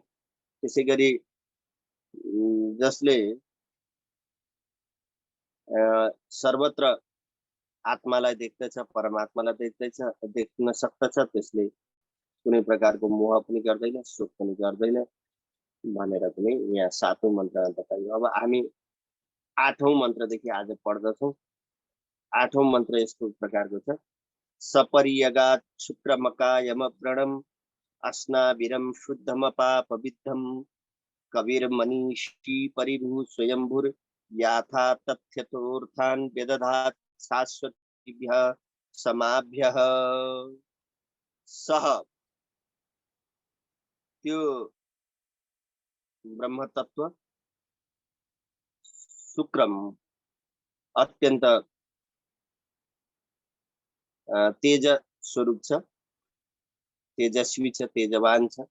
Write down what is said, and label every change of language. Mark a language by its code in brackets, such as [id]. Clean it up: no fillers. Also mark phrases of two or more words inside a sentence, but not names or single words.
[ne] त्यसै गरी जसले सर्वत्र आत्मालाई देख्दछ, परमात्मालाई देख्दछ, देख्न सक्दछ, त्यसले कुनै प्रकारको मोह पनि गर्दैन, शोक पनि गर्दैन भनेर पनि यहाँ 7औं मन्त्रमा बताइयो। अब हामी 8औं मन्त्रदेखि आज पढ्दछौँ। 8औं मन्त्र यस्तो प्रकारको छ। [sa] सपर्यगात् शुक्रमकायमव्रणम् अस्नाविरं शुद्धमपापविद्धं कविर्मनीषी परिभू स्वयंभुर याथा तथ्यतोर्थान् व्यदधात् शाश्वतीभ्यः समाभ्यः। [ne] सह त्यो ब्रह्म तत्व शुक्रम अत्यन्त तेज स्वरूप छ, तेजस्वी छ, तेजवान छ।